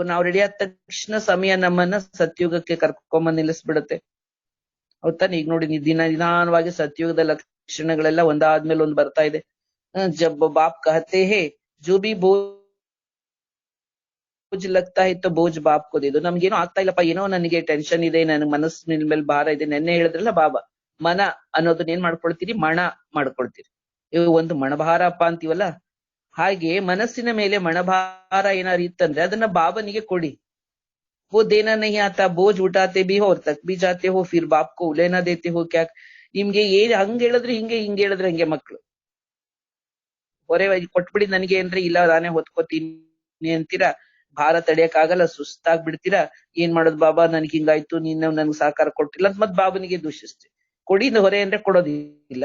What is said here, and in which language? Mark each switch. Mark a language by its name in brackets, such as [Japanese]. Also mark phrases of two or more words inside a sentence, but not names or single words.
[Kannada] ನಾವು ರೆಡಿ ಆದ ತಕ್ಷಣ ಸಮಯ ನಮ್ಮನ್ನ ಸತ್ಯುಗಕ್ಕೆ ಕರ್ಕೊಂಬಂದ್ ನಿಲ್ಲಿಸ್ಬಿಡುತ್ತೆ. ಹೌದಾನೆ? ಈಗ ನೋಡಿ, ನಿಧಾನವಾಗಿ ಸತ್ಯುಗದ ಲಕ್ಷಣಗಳೆಲ್ಲ ಒಂದಾದ್ಮೇಲೆ ಒಂದ್ ಬರ್ತಾ ಇದೆ. [Hindi] जब बाप कहते हैं जो भी बोझ लगता है तो बोझ बाप को दे दो. [Kannada] ನಮ್ಗೇನೋ ಆಗ್ತಾ ಇಲ್ಲಪ್ಪ, ಏನೋ ನನಗೆ ಟೆನ್ಷನ್ ಇದೆ, ನನ್ ಮನಸ್ಸಿನ ಮೇಲೆ ಭಾರ ಇದೆ. ನೆನ್ನೆ ಹೇಳಿದ್ರಲ್ಲ ಬಾಬಾ, ಮನ ಅನ್ನೋದನ್ನ ಏನ್ ಮಾಡ್ಕೊಳ್ತೀರಿ? ಮಣ ಮಾಡ್ಕೊಳ್ತೀರಿ. ಇವು ಒಂದು ಮಣಭಾರಪ್ಪ ಅಂತೀವಲ್ಲ, ಹಾಗೆ ಮನಸ್ಸಿನ ಮೇಲೆ ಮಣಭಾರ ಏನಾರು ಇತ್ತಂದ್ರೆ ಅದನ್ನ ಬಾಬನಿಗೆ ಕೊಡಿ. [Hindi] वो देना नहीं आता, बोझ उठाते भी हो और तक भी जाते हो, फिर बाप को लेना देते हो क्या? [Kannada] ನಿಮ್ಗೆ ಹಂಗ ಹೇಳಿದ್ರೆ ಹಿಂಗೆ ಹೇಳಿದ್ರೆ ಹಂಗೆ ಮಕ್ಳು ಹೊರೆ ಕೊಟ್ಬಿಡಿ ನನಗೆ ಅಂದ್ರೆ, ಇಲ್ಲ ನಾನೇ ಹೊತ್ಕೋತೀನಿ ಅಂತೀರಾ. ಭಾರ ತಡೆಯಕ್ ಆಗಲ್ಲ, ಸುಸ್ತಾಗ್ ಬಿಡ್ತೀರಾ. ಏನ್ ಮಾಡೋದು ಬಾಬಾ, ನನ್ಗೆ ಹಿಂಗಾಯ್ತು, ನೀನು ನನ್ಗೆ ಸಹಕಾರ ಕೊಟ್ಟಿಲ್ಲ ಅಂತ ಮತ್ ಬಾಬನಿಗೆ ದೂಷಿಸ್ತೀವಿ. ಕೊಡಿ ಹೊರೆ ಅಂದ್ರೆ ಕೊಡೋದಿಲ್ಲ.